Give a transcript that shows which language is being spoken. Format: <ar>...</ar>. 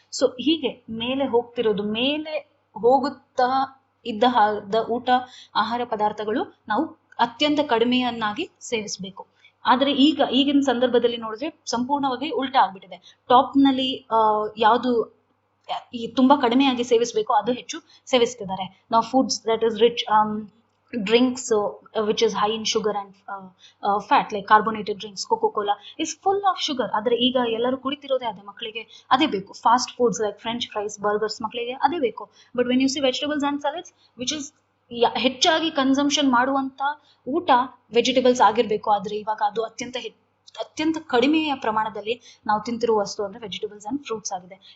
<kn>So ಹೀಗೆ ಮೇಲೆ ಹೋಗ್ತಿರೋದು, ಮೇಲೆ ಹೋಗುತ್ತಾ ಇದ್ದ ಊಟ ಆಹಾರ ಪದಾರ್ಥಗಳು ನಾವು ಅತ್ಯಂತ ಕಡಿಮೆಯನ್ನಾಗಿ ಸೇವಿಸಬೇಕು. ಆದ್ರೆ ಈಗಿನ ಸಂದರ್ಭದಲ್ಲಿ ನೋಡಿದ್ರೆ ಸಂಪೂರ್ಣವಾಗಿ ಉಲ್ಟಾ ಆಗ್ಬಿಟ್ಟಿದೆ. ಟಾಪ್ ನಲ್ಲಿ ಯಾವುದು ತುಂಬಾ ಕಡಿಮೆಯಾಗಿ ಸೇವಿಸಬೇಕು ಅದು ಹೆಚ್ಚು ಸೇವಿಸ್ತಿದ್ದಾರೆ.</kn> <en>ನಾವು foods that is rich, drinks which is high in sugar and fat, like carbonated drinks, Coca-Cola is full of sugar.</en> <kn>ಆದ್ರೆ ಈಗ ಎಲ್ಲರೂ ಕುಡಿತಿರೋದೇ ಅದೇ, ಮಕ್ಕಳಿಗೆ ಅದೇ ಬೇಕು.</kn> <en>fast foods like French fries, burgers,</en> <kn>ಮಕ್ಕಳಿಗೆ ಅದೇ ಬೇಕು.</kn> <en>but when you see vegetables and salads which is</en> <kn>ಹೆಚ್ಚಾಗಿ ಕನ್ಸಂಪ್ಷನ್ ಮಾಡುವಂತ ಊಟ ವೆಜಿಟೇಬಲ್ಸ್ ಆಗಿರ್ಬೇಕು. ಆದ್ರೆ ಇವಾಗ ಅದು ಅತ್ಯಂತ ಕಡಿಮೆಯ ಪ್ರಮಾಣದಲ್ಲಿ ನಾವು ತಿಂತಿರುವ ವಸ್ತು ಅಂದ್ರೆ ವೆಜಿಟೇಬಲ್ಸ್ ಅಂಡ್ ಫ್ರೂಟ್ಸ್ ಆಗಿದೆ.</kn>